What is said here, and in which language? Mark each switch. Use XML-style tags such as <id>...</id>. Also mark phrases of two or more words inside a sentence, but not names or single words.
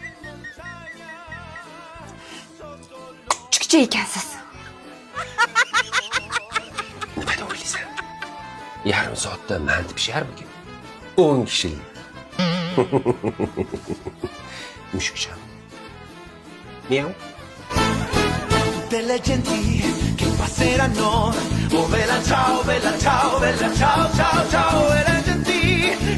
<uz>Kuchukcha ekansiz. Nima deb o'ylaysan? Yarim soatda manti pisharmikin? 10 kishilik. Mushukcha. Miau.</uz> <it>Delle genti che passeranno. Oh bella ciao, bella ciao, bella ciao, ciao, ciao. E le genti</it>